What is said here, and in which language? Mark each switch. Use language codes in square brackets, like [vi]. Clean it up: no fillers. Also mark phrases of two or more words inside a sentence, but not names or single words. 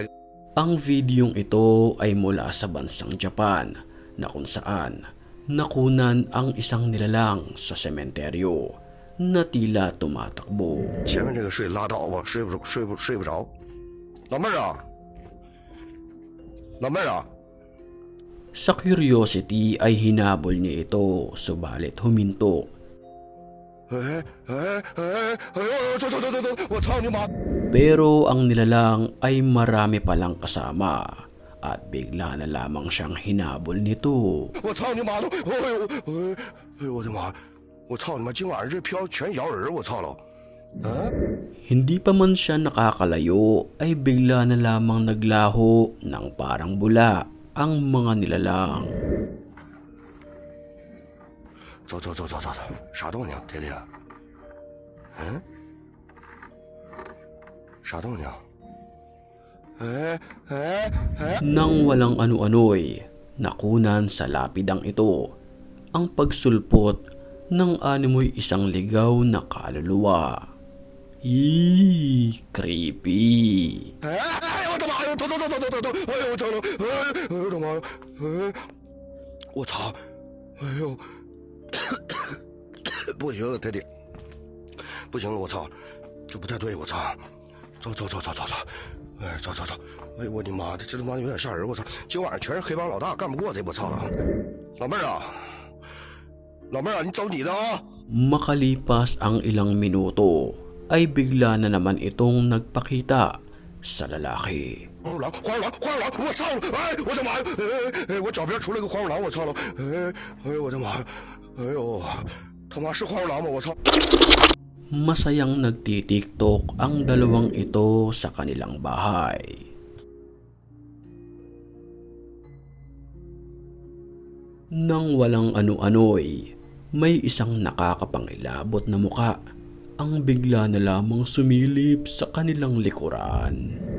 [tl] Ang videong ito ay mula sa bansang Japan na kung saan nakunan ang isang nilalang sa sementeryo na tila tumatakbo. [zh] 前面这个睡拉倒吧，睡不着。老妹儿啊，老妹儿啊， [tl] Sa curiosity ay hinabol niya ito, subalit huminto. [zh] 哎，走，我操你妈！ [tl] Pero ang nilalang ay marami palang kasama at bigla na lamang siyang hinabol nito. [zh] 我操你妈的！哎呦我的妈！我操你妈！今晚上这票全摇人，我操了！啊！ [tl] Hindi pa man siya nakakalayo ay bigla na lamang naglaho ng parang bula ang mga nilalang. [zh] 走，啥动静，铁铁？嗯？啥动静？哎！ [tl] Nang walang ano-ano'y nakunan sa lapidang ito ang pagsulpot ng animoy isang ligaw na kaluluwa. Creepy! [zh] 哎！我的妈呀！走！哎呦我操了！哎呦我的妈呀！哎！我操！哎呦！不行了，铁铁，不行了，我操，这不太对，我操！走！哎，走！哎呦我的妈的，这他妈有点吓人，我操！今晚上全是黑帮老大，干不过他，我操了！老妹儿啊，你走你的啊！ [tl] Makalipas ang ilang minuto ay bigla na naman itong nagpakita sa lalaki. [zh] 黄鼠狼！我操！哎，我的妈呀！哎，我脚边出来个黄鼠狼，我操了！哎呦我的妈呀！哎呦，他妈是黄鼠狼吗？我操！ [tl] Masayang nagtitiktok ang dalawang ito sa kanilang bahay. Nang walang ano-ano'y may isang nakakapangilabot na muka ang bigla na lamang sumilip sa kanilang likuran.